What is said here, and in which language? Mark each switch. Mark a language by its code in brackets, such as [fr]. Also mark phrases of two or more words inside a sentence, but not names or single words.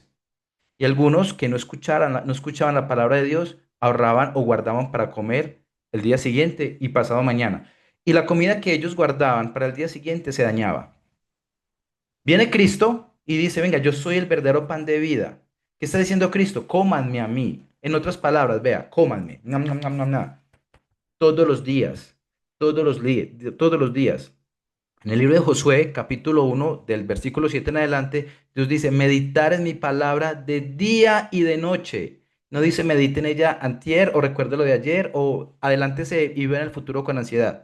[es] Y algunos que no escuchaban la palabra de Dios, ahorraban o guardaban para comer el día siguiente y pasado mañana. Y la comida que ellos guardaban para el día siguiente se dañaba. Viene Cristo y dice, venga, yo soy el verdadero pan de vida. ¿Qué está diciendo Cristo? Cómanme a mí. En otras palabras, vea, cómanme. Nam, nam, nam, nam, nam. Todos los días, todos los días. En el libro de Josué, capítulo 1, del versículo 7 en adelante, Dios dice, meditar en mi palabra de día y de noche. No dice medite en ella antier o recuerde lo de ayer o adelántese y ve en el futuro con ansiedad.